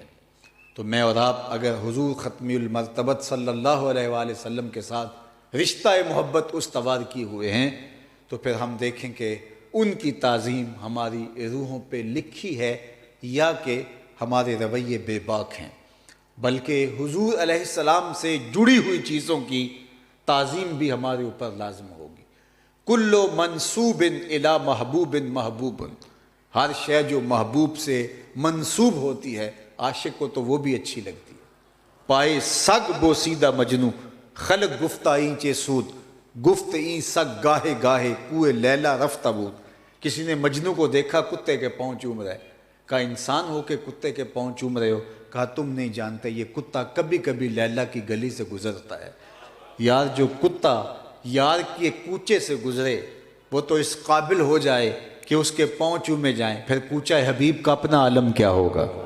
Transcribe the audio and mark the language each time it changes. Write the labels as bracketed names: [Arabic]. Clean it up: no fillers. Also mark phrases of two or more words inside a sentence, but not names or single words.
[Urdu] تو میں اور آپ اگر حضور ختمی المرتبت [Arabic] صلی اللہ علیہ وآلہ وسلم [Urdu] کے ساتھ رشتہ محبت استوار کیے ہوئے ہیں تو پھر ہم دیکھیں کہ ان کی تعظیم ہماری روحوں پہ لکھی ہے یا کہ ہمارے رویے بے باک ہیں، بلکہ حضور علیہ السلام سے جڑی ہوئی چیزوں کی تعظیم بھی ہمارے اوپر لازم ہوگی۔ [Arabic] کل منسوب الی محبوب محبوب، [Urdu] ہر شے جو محبوب سے منسوب ہوتی ہے عاشق کو تو وہ بھی اچھی لگتی ہے۔ [Persian] پائے سگ بوسیدہ مجنو، خلق گفتہ این چے سود، گفت این سگ گاہے گاہے کوئے لیلا رفتہ بود۔ [Urdu] کسی نے مجنو کو دیکھا کتے کے پاؤں چوم رہا ہے، کہا انسان ہو کے کتے کے پاؤں چوم رہے ہو؟ کہا تم نہیں جانتے یہ کتا کبھی کبھی لیلا کی گلی سے گزرتا ہے۔ یار جو کتا یار کے کوچے سے گزرے وہ تو اس قابل ہو جائے کہ اس کے پاؤں چومے جائیں، پھر کوچہ حبیب کا اپنا عالم کیا ہوگا۔